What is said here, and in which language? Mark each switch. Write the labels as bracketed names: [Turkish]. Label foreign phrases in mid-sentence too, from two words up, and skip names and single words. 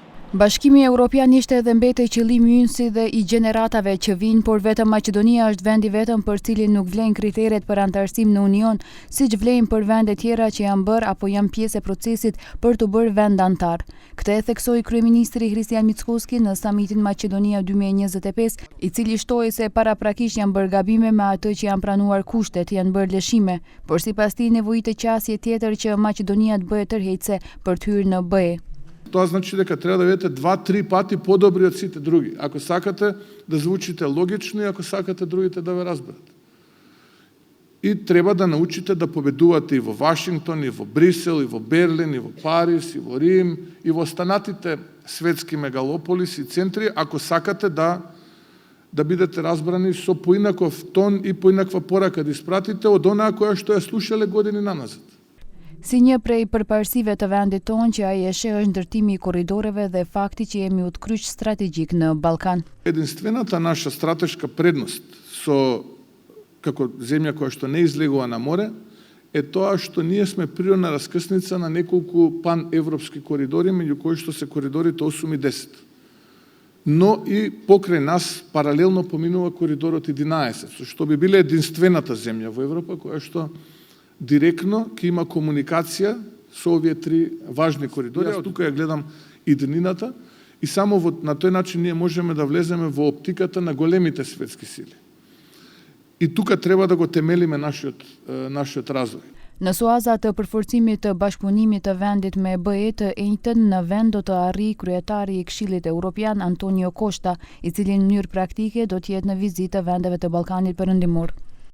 [Albanian] Bashkimi Evropian ishte edhe mbetej qëllimi ynë dhe I gjeneratave që vijnë, por vetëm Maqedonia është vendi vetëm për cilin nuk vlen kriteret për antarësim në Union, siç vlen për vende tjera që janë bërë apo janë pjesë e procesit për të bërë vend antar. Këtë e theksoi kryeministri Hristijan Mickoski në samitin Maqedonia 2025, I cili shtoi se paraprakisht janë bërë gabime me atë që janë pranuar kushtet, janë bërë lëshime, por sipas tij nevojitet qasje tjetër që Maqedonia të bëhet tërheqëse për të hyrë në BE. [Macedonian] Тоа значи дека треба да бидете 2-3 пати подобри од сите други, ако сакате да звучите логично и ако сакате другите да ве разберат. И треба да научите да победувате и во Вашингтон, и во Брисел, и во Берлин, и во Париз, и во Рим, и во останатите светски мегалополиси и центри, ако сакате да бидете разбрани со поинаков тон и поинаква порака да испратите од онаа која што ја слушале години наназад. [Albanian] Si një prej përparësive të vendit tonë që ai e sheh është ndërtimi I korridoreve dhe fakti që jemi utkryq strategjik në Ballkan. [Macedonian] Единствената наша стратешка предност како земја која што не излегува на море е тоа што ние сме природна раскрсница на неколку паневропски коридори, меѓу кои што се коридорите 8 и 10. Но и покрај нас паралелно поминува коридорот 11, со што би биле единствената земја во Европа која што директно ќе има комуникација со овие три важни коридори. Јас тука ја гледам иднината и само на тој начин ние можеме да влеземе во оптиката на големите светски сили. И тука треба да го темелиме нашиот развој. [Albanian] Në suaza të përforcimit të bashkëpunimit të vendit me BE të njëjtën në vend do të arrijë kryetari I Këshillit Evropian Antonio Costa, I cili në mënyrë praktike do të jetë në vizitë të vendeve të Ballkanit Perëndimor.